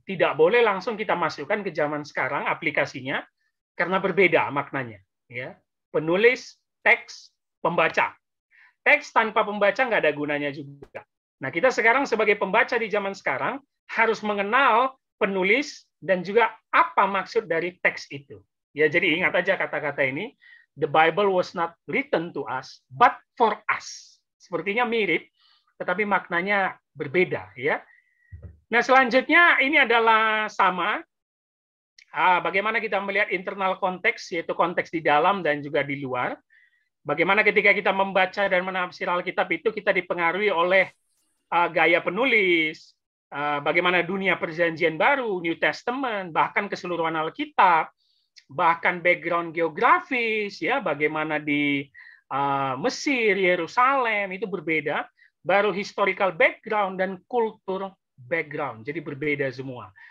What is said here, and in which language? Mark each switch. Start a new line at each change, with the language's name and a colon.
Indonesian: Tidak boleh langsung kita masukkan ke zaman sekarang aplikasinya karena berbeda maknanya, ya. Penulis, teks, pembaca. Teks tanpa pembaca nggak ada gunanya juga. Nah, kita sekarang sebagai pembaca di zaman sekarang harus mengenal penulis dan juga apa maksud dari teks itu. Ya, jadi ingat aja kata-kata ini,
English: the Bible was not written to us, but for us.
Indonesian: Sepertinya mirip, tetapi maknanya berbeda, ya. Nah, selanjutnya ini adalah sama. Bagaimana kita melihat internal konteks, yaitu konteks di dalam dan juga di luar. Bagaimana ketika kita membaca dan menafsir Alkitab itu kita dipengaruhi oleh gaya penulis, bagaimana dunia Perjanjian Baru, New Testament, bahkan keseluruhan Alkitab, bahkan background geografis, ya, bagaimana di Mesir, Yerusalem itu berbeda, baru historical background dan kultur background, jadi berbeda semua.